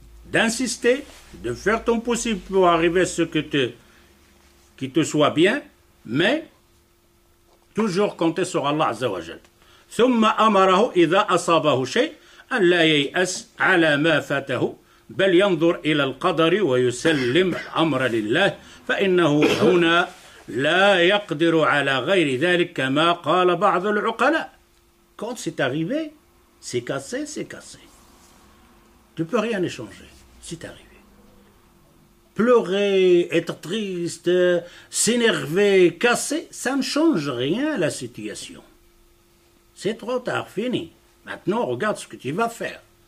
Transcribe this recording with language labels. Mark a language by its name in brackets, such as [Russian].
[French] d'insister, de faire ton possible pour arriver à ce qui te soit bien, mais toujours compter sur Allah Azza wa Jal. [Arabic] ثم أمره إذا أصابه شيء أن لا ييأس على ما فاته بل ينظر إلى القدر ويسلم الأمر لله فإنه هنا لا يقدر على غير ذلك كما قال بعض العقلاء. [French] Quand c'est arrivé, c'est cassé, c'est cassé. Tu ne peux rien échanger, c'est arrivé. Pleurer, être triste, s'énerver, casser, ça ne change rien à la situation. C'est trop tard, fini. Maintenant, regarde ce que tu vas faire.